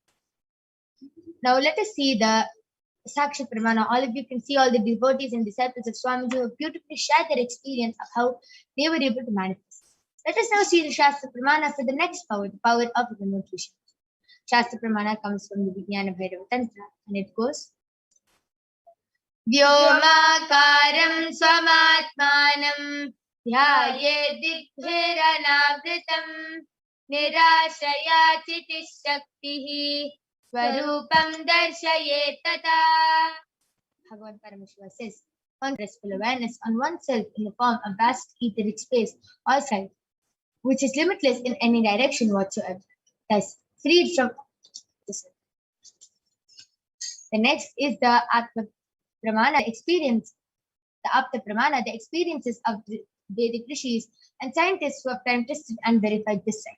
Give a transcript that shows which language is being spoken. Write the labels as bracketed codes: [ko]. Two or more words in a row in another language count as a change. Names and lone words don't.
[en] Now let us see the Sakshi Pramana. All of you can see all the devotees and disciples of Swamiji who have beautifully shared their experience of how they were able to manifest. Let us now see the Shastra Pramana for the next power, the power of remote vision. Shastra Pramana comes from the Vijnana Bhairava Tantra, and it goes, [sa] व्योमाकारं स्वमात्मानं ध्याये दिग्भिरनावृतम् निराशया चितिः शक्तिः स्वरूपं दर्शये तदा. [en] Bhagavan Paramashiva says, on restful awareness on oneself in the form of vast etheric space or sky, which is limitless in any direction whatsoever, thus freed from this. The next is the Atma Pramana experience, the Apta Pramana, the experiences of the Vedic rishis and scientists who have time tested and verified this science.